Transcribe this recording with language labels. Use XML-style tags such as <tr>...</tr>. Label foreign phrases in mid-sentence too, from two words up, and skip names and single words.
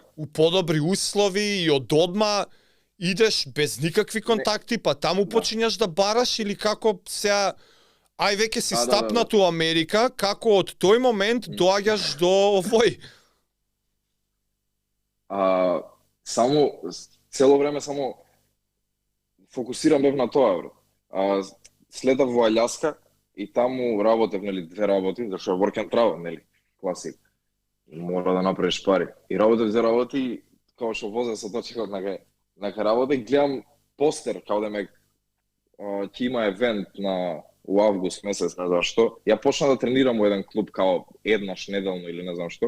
<mk>у подобри услови и од одма идеш без никакви контакти, па таму почињаш да бараш или како сега веќе си стапнат у Америка, како од тој момент доаѓаш до овој? Само цело време само фокусирам бев на тоа, бро. Следав во Аљаска и таму работев, нели, 2 работи, зашто</mk> <en>work and travel,</en> <mk>нели, класик. Мора да направиш пари. И работев 2 работи, као што возев со точкот на работа и гледам постер, као да ме ќе има евент у август месец, не знам што. Ја почна да тренирам во еден клуб као еднаш неделно или не знам што.</mk>